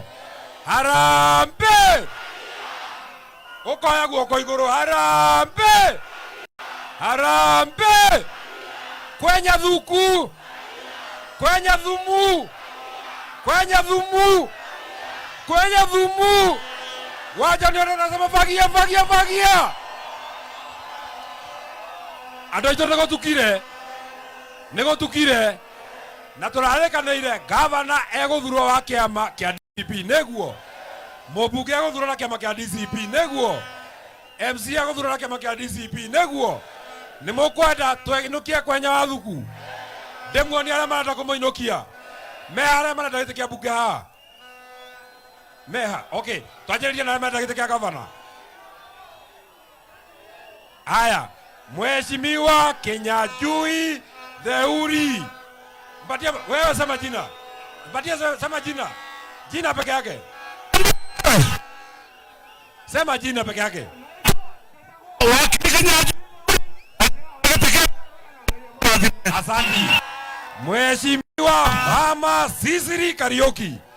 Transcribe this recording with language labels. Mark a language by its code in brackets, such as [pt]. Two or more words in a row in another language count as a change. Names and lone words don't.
[ki] Harambĩ! Ũkoya guoko igũrũ, harambĩ! Kwenya thuku! Kwenya thumu! [sw] Wacha nione nasema bagia! [ki] Andũ aitũ nĩgũtukire na tũrarĩkanĩire gavana egũthurwo wa kĩama kĩa DCP, nĩguo? Mũmbunge egũthurwo na kĩama kĩa DCP, nĩguo? MC egũthurwo na kĩama kĩa DCP, nĩguo? Nĩ mũkwenda twĩinũkie Kwenya wa thuku? Ndĩmuonie arĩa marenda kũmũinũkia. Meha arĩa marenda gĩtĩ kĩa mbunge haha? Meha, okay. Twanjĩrĩrie na arĩa marenda gĩtĩ kĩa gavana. [sw] Haya, Mheshimiwa [ki] Kinyanjui Theuri. [sw] Mpatie wewe, sema jina. Sema jina. Jina peke yake. Sema jina peke yake. Asante. Mheshimiwa Mama Sisiri Kariuki.